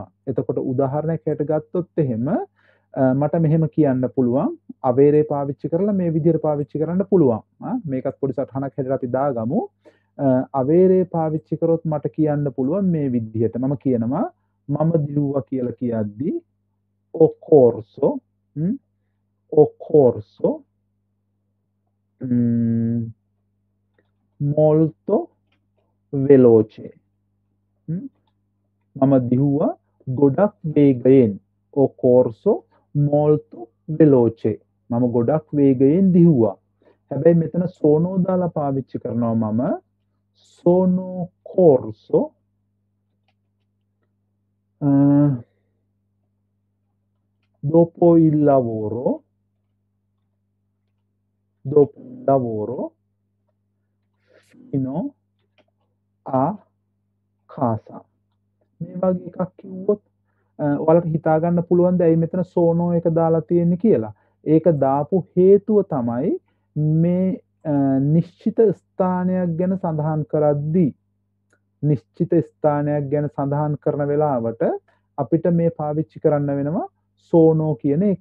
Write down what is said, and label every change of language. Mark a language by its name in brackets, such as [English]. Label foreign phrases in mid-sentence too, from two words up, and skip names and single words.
[Sinhala] එතකොට උදාහරණයක් හැට ගත්තොත් එහෙම මට මෙහෙම කියන්න පුළුවන් අවේරේ පාවිච්චි කරලා මේ විදිහට පාවිච්චි කරන්න පුළුවන්. මේකත් පොඩි සටහනක් හැදලා අපි දාගමු. අවේරේ පාවිච්චි කරොත් මට කියන්න පුළුවන් මේ විදිහට. මම කියනවා මම දිව්වා කියලා කියද්දි [Italian] occorso molto veloce. [Sinhala] මම දිව්වා ගොඩක් වේගයෙන්. [Italian] occorso molto veloce. [Sinhala] මම ගොඩක් වේගයෙන් දිව්වා. හැබැයි මෙතන සෝනෝ දාලා පාවිච්චි කරනවා මම [Italian] sono corso dopo il lavoro fino a casa. [Sinhala] මේ වගේ එකක් කිව්වොත් ඔයාලට හිතා ගන්න පුළුවන්ද ඇයි මෙතන සෝනෝ එක දාලා තියෙන්නේ කියලා. ඒක දාපු හේතුව තමයි මේ නිශ්චිත ස්ථානයක් ගැන සඳහන් කරද්දී සඳහන් කරන වෙලාවට අපිට මේ පාවිච්චි කරන්න වෙනවා සෝනෝ කියන එක.